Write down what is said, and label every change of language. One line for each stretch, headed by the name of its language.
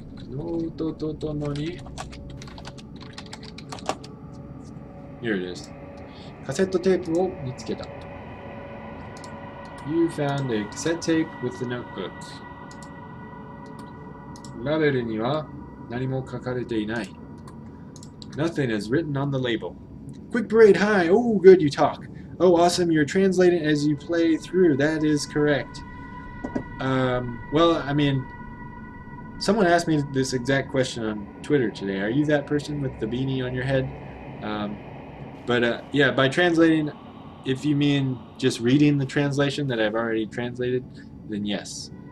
Japanese: ノートとともに
English: Here it is.
Japanese: カセットテープを見つけた
English: You found a cassette tape with the notebook.
Japanese: ラベルには何も書かれていない
English: Nothing is written on the label. Quick Parade, hi! Oh, good, you talk. Oh, awesome, you're translating as you play through. That is correct. Well, I mean, someone asked me this exact question on Twitter today. Are you that person with the beanie on your head? Yeah, by translating, if you mean just reading the translation that I've already translated, then yes.